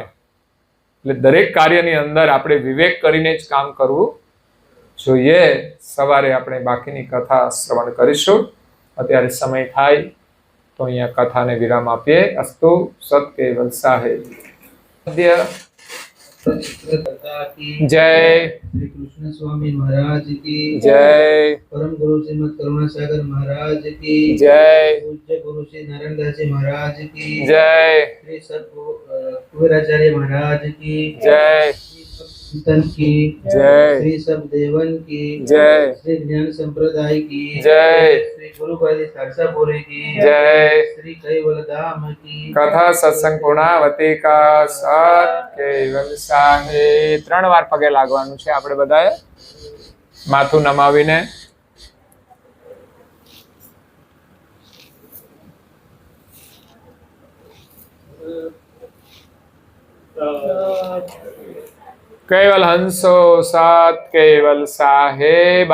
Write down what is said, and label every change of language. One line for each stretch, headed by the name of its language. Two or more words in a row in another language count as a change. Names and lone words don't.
Gujarati: એટલે દરેક કાર્યની અંદર આપણે વિવેક કરીને જ કામ કરવું જોઈએ. સવારે આપણે બાકીની કથા શ્રવણ કરીશું. અત્યારે સમય થાય તો અહીંયા કથાને વિરામ આપીએ. અસ્તુ સત કેવલ સાહેબ જય
Hindi: श्री कृष्ण स्वामी महाराज की जय परम गुरु श्रीमद करुणासागर महाराज की जय पूज्य गुरु श्री नारायणदास जी महाराज की जय श्री कुबेराचार्य महाराज की जय चिंतन की जय श्री सब देवन की जय श्री ज्ञान संप्रदाय की जय श्री गुरुपादी सारसापुरी की जय श्री कैवल धाम की कथा सत्संग पूर्णावती का सत केवल साहे.
Gujarati: 3 વાર પગે લાગવાનું છે આપણે બધાએ, માથું નમાવીને. કેવલ હંસો સત કેવલ સાહેબ.